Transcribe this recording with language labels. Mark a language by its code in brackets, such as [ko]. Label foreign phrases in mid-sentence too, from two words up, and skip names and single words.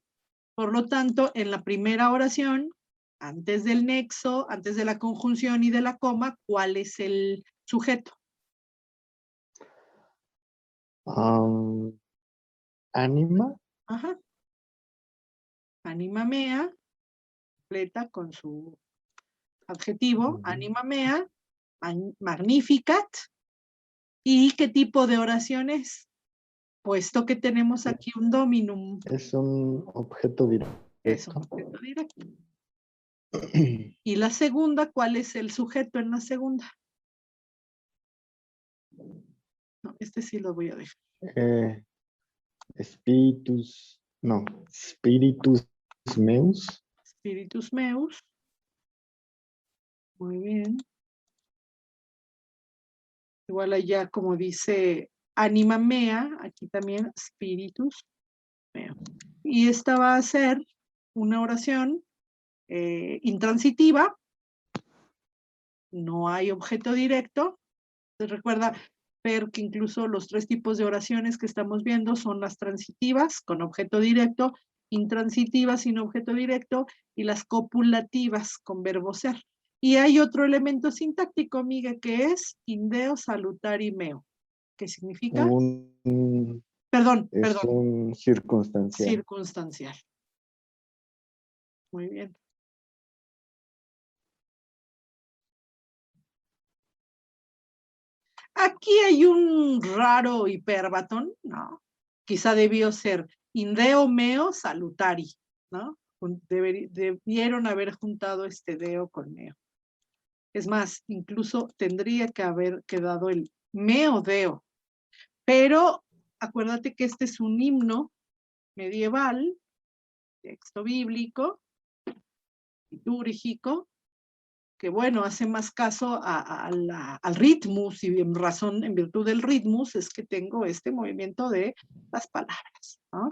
[es] Por lo tanto, en la primera oración, antes del nexo, antes de la conjunción y de la coma, ¿cuál es el sujeto? Anima. Ajá. [la] Anima mea, [es] completa con su adjetivo, [la] anima mea, magnificat. [es] ¿Y qué tipo de oración es? Puesto que tenemos aquí un dominum. Es un objeto directo. Es un objeto directo. Y la segunda, ¿cuál es el sujeto en la segunda? No, este sí lo voy a dejar. [la] Spiritus meus. Spiritus meus. [es] Muy bien. Igual allá, como dice [la] anima mea, [es] aquí también [la] spiritus meo. [es] Y esta va a ser una oración intransitiva. No hay objeto directo. Recuerda ver que incluso los tres tipos de oraciones que estamos viendo son las transitivas con objeto directo, intransitivas sin objeto directo y las copulativas con verbo ser. Y hay otro elemento sintáctico, Miguel, que es [la] indeo salutari meo. [es] ¿Qué significa? Perdón. Un circunstancial. Circunstancial. Muy bien. Aquí hay un raro hiperbatón, ¿no? Quizá debió ser [la] indeo meo salutari, [es] ¿no? Debieron haber juntado este deo con meo. Es más, incluso tendría que haber quedado el [la] meo deo. [es] Pero acuérdate que este es un himno medieval, texto bíblico, litúrgico, que bueno, hace más caso al ritmus, y en virtud del ritmus es que tengo este movimiento de las palabras, ¿no?